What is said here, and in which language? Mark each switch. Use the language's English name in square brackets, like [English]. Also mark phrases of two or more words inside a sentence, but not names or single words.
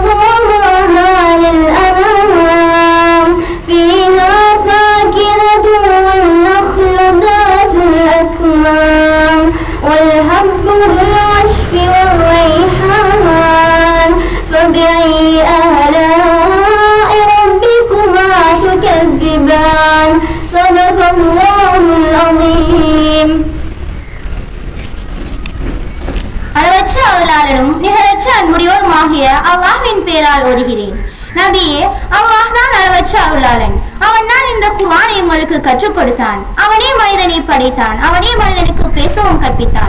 [Arabic] وضعها للأنام فيها فاكهة والنخل ذات الأكمام والحب ذو العشب والريحان فبأي آلاء ربكما تكذبان صدق الله العظيم. [Tamil] அளவற்ற அருளாளனும் நிகரற்ற அன்புடையோருமாகிய அல்லாஹ்வின் பெயரால் ஓதுகிறேன். நபியே, அல்லாஹ் தான் அளவற்ற அருளாளன். அவன் தான் இந்த குர்ஆனை உங்களுக்கு கற்றுக் கொடுத்தான். அவனே மனிதனை படைத்தான். அவனே மனிதனுக்கு பேசவும் கற்பித்தான்.